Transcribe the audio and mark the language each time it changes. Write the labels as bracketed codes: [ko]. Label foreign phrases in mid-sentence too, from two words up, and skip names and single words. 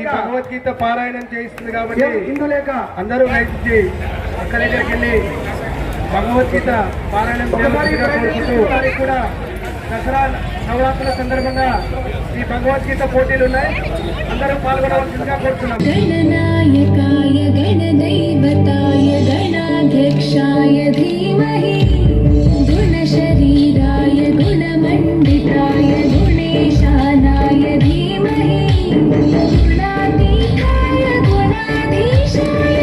[te] భగవద్గీత పారాయణం చేయిస్తుంది కాబట్టి అందరూ రైతు అక్క దగ్గరికి వెళ్ళి భగవద్గీత పారాయణం కూడా దసరా నవరాత్రుల సందర్భంగా ఈ భగవద్గీత పోటీలు ఉన్నాయి. అందరూ పాల్గొనవలసిందిగా కోరుతున్నాం. [sa] गणनायकाय गणदैवताय गणाध्यक्षाय धीमहि गुणशरीराय गुणमण्डिताय गुणेशानाय धीमहि गुणातीताय गुणाधीशाय